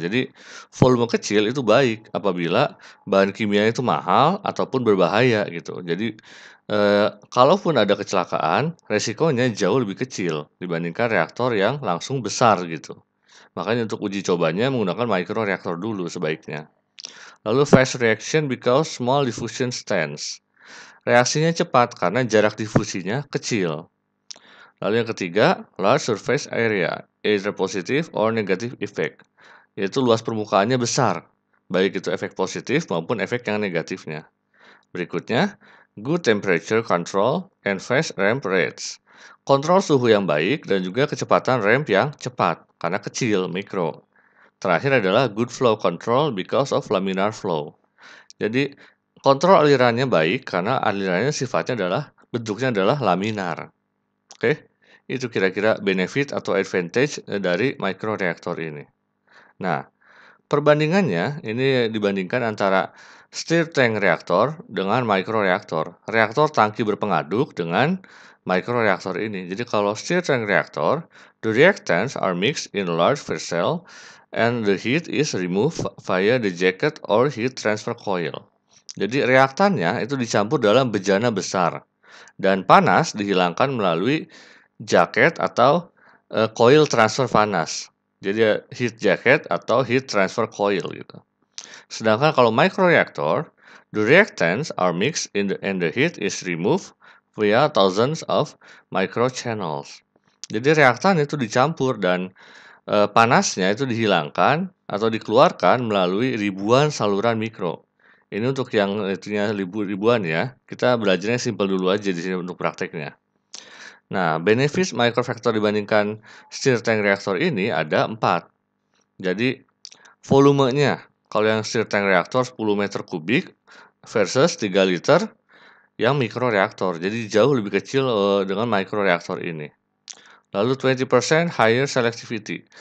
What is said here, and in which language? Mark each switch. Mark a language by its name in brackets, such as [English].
[Indonesian] Jadi, volume kecil itu baik apabila bahan kimia itu mahal ataupun berbahaya gitu. Jadi, kalaupun ada kecelakaan, resikonya jauh lebih kecil dibandingkan reaktor yang langsung besar gitu. Makanya untuk uji cobanya menggunakan microreactor dulu sebaiknya. Lalu [English] fast reaction because small diffusion stands. [Indonesian] Reaksinya cepat karena jarak difusinya kecil. Lalu yang ketiga, [English] large surface area, either positive or negative effect, [Indonesian] yaitu luas permukaannya besar, baik itu efek positif maupun efek yang negatifnya. Berikutnya, [English] good temperature control and fast ramp rates. [Indonesian] Kontrol suhu yang baik dan juga kecepatan ramp yang cepat, karena kecil, mikro. Terakhir adalah [English] good flow control because of laminar flow. [Indonesian] Jadi, kontrol alirannya baik karena alirannya sifatnya bentuknya adalah laminar. Oke, itu kira-kira benefit atau advantage dari microreactor ini. Nah, perbandingannya ini dibandingkan antara stir tank reaktor dengan microreactor. Reaktor tangki berpengaduk dengan microreactor ini. Jadi kalau [English] stir tank reactor, the reactants are mixed in large vessel and the heat is removed via the jacket or heat transfer coil. [Indonesian] Jadi reaktannya itu dicampur dalam bejana besar dan panas dihilangkan melalui jaket atau coil transfer panas. Jadi heat jacket atau heat transfer coil gitu. Sedangkan kalau [English] microreactor, the reactants are mixed and the heat is removed via thousands of microchannels. [Indonesian] Jadi reaktan itu dicampur dan panasnya itu dihilangkan atau dikeluarkan melalui ribuan saluran mikro. Ini untuk yang itunya ribuan ya. Kita belajarnya simpel dulu aja di sini untuk prakteknya. Nah, benefit microreactor dibandingkan stir tank reaktor ini ada 4. Jadi, volumenya, kalau yang stir tank reaktor 10 meter kubik versus 3 liter yang mikroreaktor. Jadi, jauh lebih kecil dengan microreactor ini. Lalu [English] 20% higher selectivity.